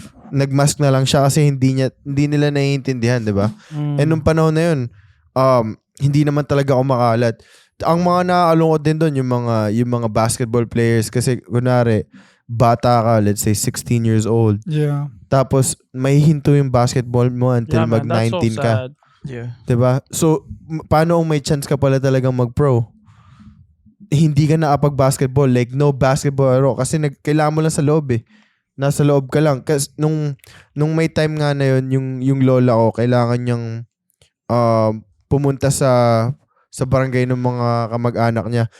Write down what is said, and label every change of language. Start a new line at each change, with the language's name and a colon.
Filipino: Nagmask na lang siya kasi hindi nila naiintindihan, di ba? And nung panahon na yun, hindi naman talaga kumakalat. Ang mga nakakalungkot din dun, yung mga basketball players. Kasi, kunwari, bata ka,
English: let's say 16 years old. Yeah.
Filipino: Tapos, may hinto yung basketball mo until
English: Yeah, man, that's so
Filipino: mag-19 ka.
English: sad. Yeah.
Filipino: Diba? So, paano kung may chance ka pala talagang mag-pro? Hindi ka nakapag-basketball.
English: Like, no basketball at all.
Filipino: Kasi kailangan mo lang sa loob eh. Nasa loob ka lang. Kasi nung may time nga na yun, yung lola ko, kailangan niyang pumunta sa barangay ng mga kamag-anak niya.